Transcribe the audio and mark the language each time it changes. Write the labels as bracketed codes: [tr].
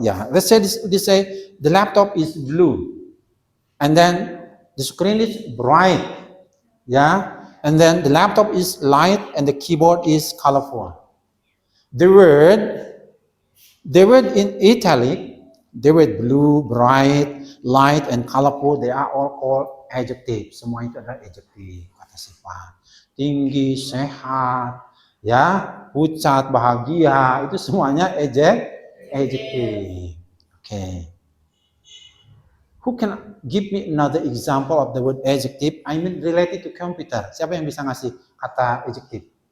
[en] Ya, let's say this say the laptop is blue. And then the screen is bright. Ya. And then the laptop is light and the keyboard is colorful. The word in italic, the word blue, bright, light, and colorful, they are all called adjective. [id] Semua itu adalah adjective, kata sifat. Tinggi, sehat, ya, pucat, bahagia, itu semuanya adjective. Okay. [en] Who can give me another example of the word adjective? I mean related to computer. [id] Siapa yang bisa ngasih kata adjective?